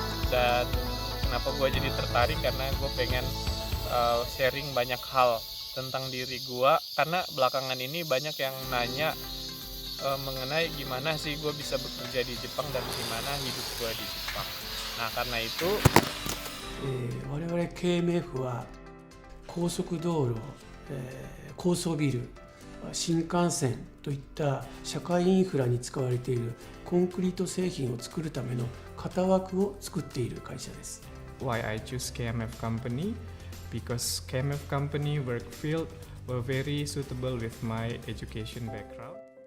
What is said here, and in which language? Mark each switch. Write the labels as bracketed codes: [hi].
[id] Dan kenapa gue jadi tertarik, karena gue pengen sharing banyak hal tentang diri gue, karena belakangan ini banyak yang nanya mengenai gimana sih gue bisa bekerja di Jepang dan gimana hidup gue di Jepang. Nah karena itu [ja] 我々 KMF は高速道路、高層ビル、新幹線といった社会インフラに使われているコンクリート製品を作るための型枠を作っている会社です。 [en] Why I choose KMF company? Because KMF company work field were very suitable with my education background.